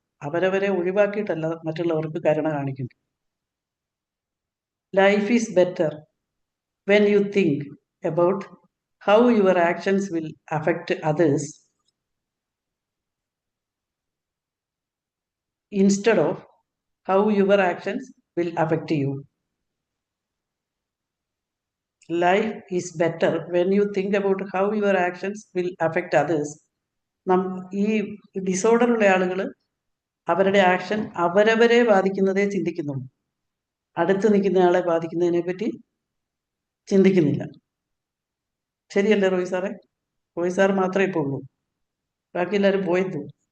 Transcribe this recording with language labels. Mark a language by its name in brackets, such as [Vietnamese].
[Malayalam] അവരവരെ ഒഴിവാക്കിയിട്ടല്ല മറ്റുള്ളവർക്ക് കരുണ കാണിക്കുന്നത്. [English] Life is better when you think about how your actions will affect others instead of how your actions will affect you. Life is better when you think about how your actions will affect others. [Malayalam] ഈ disorder ഉള്ള ആളുകൾ അവരുടെ action അവരവരെ ബാധിക്കുന്നതേ ചിന്തിക്കുന്നുള്ളൂ, അടുത്ത് നിൽക്കുന്നയാളെ ബാധിക്കുന്നതിനെ പറ്റി ചിന്തിക്കുന്നില്ല. ശരിയല്ലേ റോയ് സാറേ? റോയ് സാർ മാത്രമേ ഇപ്പോൾ ഉള്ളൂ, ബാക്കി എല്ലാവരും പോയെത്തു.